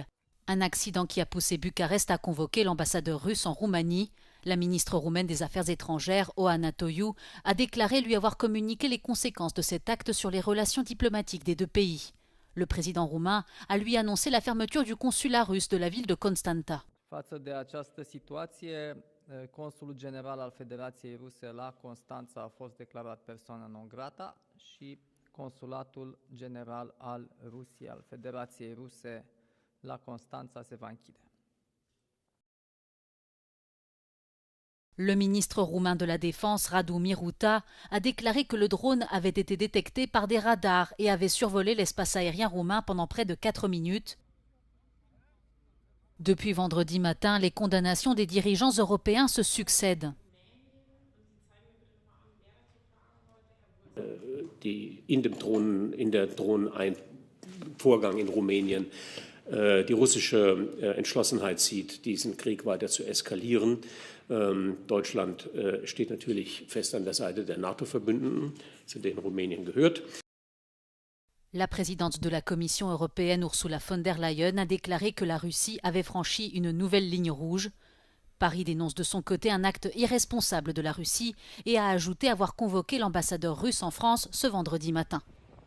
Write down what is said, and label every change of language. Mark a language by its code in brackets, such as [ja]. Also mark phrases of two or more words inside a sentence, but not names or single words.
[fr] Un accident qui a poussé Bucarest à convoquer l'ambassadeur russe en Roumanie. La ministre roumaine des Affaires étrangères, Oana Toiu, a déclaré lui avoir communiqué les conséquences de cet acte sur les relations diplomatiques des 2 pays. Le président roumain a lui annoncé la fermeture du consulat russe de la ville de Constanta. [ro] Consulul general al Federației Ruse la Constanța a fost declarat persoană non grata și consulatul general al Rusiei, al Federației Ruse la Constanța se va închide. [fr] Le ministre roumain de la Défense, Radu Miruta, a déclaré que le drone avait été détecté par des radars et avait survolé l'espace aérien roumain pendant près de 4 minutes. Depuis vendredi matin, les condamnations des dirigeants européens se succèdent. [de] In der Drohnenvorgang in Rumänien die russische Entschlossenheit sieht, diesen Krieg weiter zu eskalieren. Deutschland steht natürlich fest an der Seite der NATO-Verbündeten, zu denen Rumänien gehört. [fr] La présidente de la Commission européenne, Ursula von der Leyen, a déclaré que la Russie avait franchi une nouvelle ligne rouge. Paris dénonce de son côté un acte irresponsable de la Russie et a ajouté avoir convoqué l'ambassadeur russe en France ce vendredi matin.